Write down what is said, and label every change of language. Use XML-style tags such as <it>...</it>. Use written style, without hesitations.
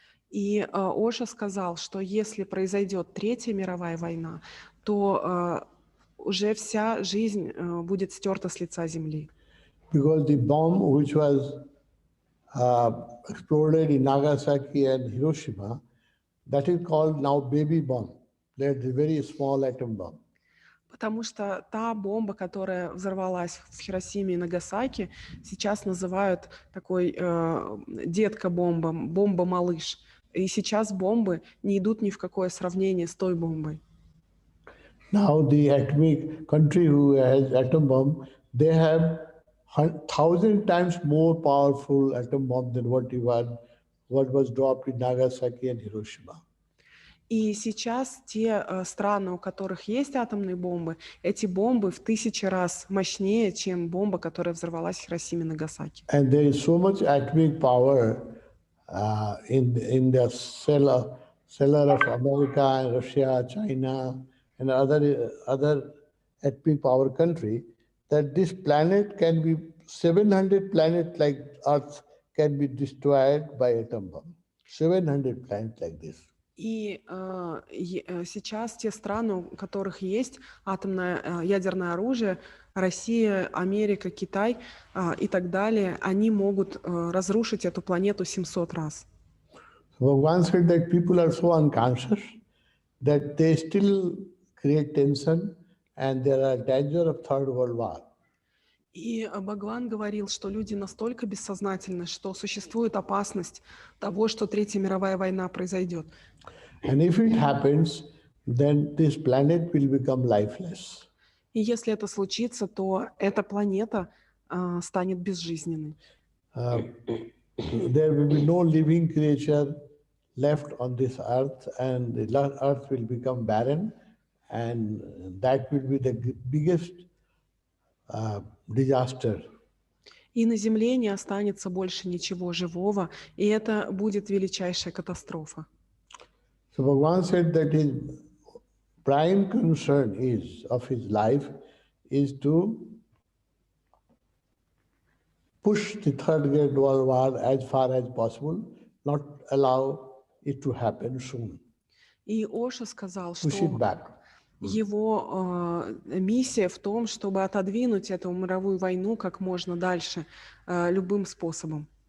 <ru>И Оша сказал, что если произойдет Третья мировая война, то уже вся жизнь будет стерта с лица Земли.</ru> <en>Because the bomb which was exploded in Nagasaki and Hiroshima, that is called now baby bomb. That's a very small atom bomb.</en> <ru>Потому что та бомба, которая взорвалась в Хиросиме и Нагасаки, сейчас называют такой детка-бомба, бомба-малыш. И сейчас бомбы не идут ни в какое сравнение с той бомбой.</ru> <en>Now the atomic country who has atom bomb, they have 1,000 times more powerful atom bomb than what was dropped in Nagasaki and Hiroshima.</en> <ru>И сейчас те страны, у которых есть атомные бомбы, эти бомбы в 1000 раз мощнее, чем бомба, которая взорвалась в Хиросиме и Нагасаки.</ru> <en>And there is so much atomic power in the cellar of America and Russia, China, and other atomic power country, that this planet can be 700 planets like Earth can be destroyed by atom bomb. 700 planets like this.</en> <ru>И сейчас те страны, у которых есть атомное ядерное оружие, Россия, Америка, Китай и так далее, они могут разрушить эту планету 700 раз.</ru> <en>Bhagavan said that people are so unconscious that they still create tension and there are danger of Third World War.</en> <ru>И Бхагаван говорил, что люди настолько бессознательны, что существует опасность того, что Третья мировая война произойдет.</ru> <en>And if it happens, then this planet will become lifeless.</en> <ru>И если это случится, то эта планета станет безжизненной.</ru> <en>There will be no living creature left on this earth, and the earth will become barren, and that will be the biggest disaster.</en> <ru>И на Земле не останется больше ничего живого, и это будет величайшая катастрофа.</ru> <en>So Bhagavan said that his prime concern of his life is to push the Third Great World War as far as possible, not allow it to happen soon.</en> <ru>И Оша сказал, что</ru> <en>Push it back.</en> <ru>его миссия в том, чтобы отодвинуть эту мировую войну как можно дальше любым способом.</ru>